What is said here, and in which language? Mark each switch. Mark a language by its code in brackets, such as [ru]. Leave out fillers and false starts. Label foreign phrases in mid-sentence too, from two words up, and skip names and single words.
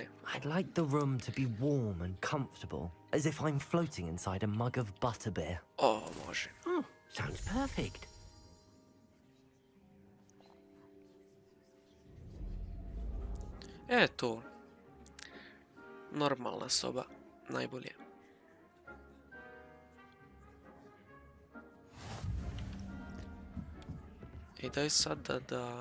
[en] I'd like the room to be warm and comfortable, as if I'm floating inside a mug of butterbeer. [sr] Može. [en] Sounds perfect. [sr] Eto. Normalna soba. Najbolje. I daj sad da...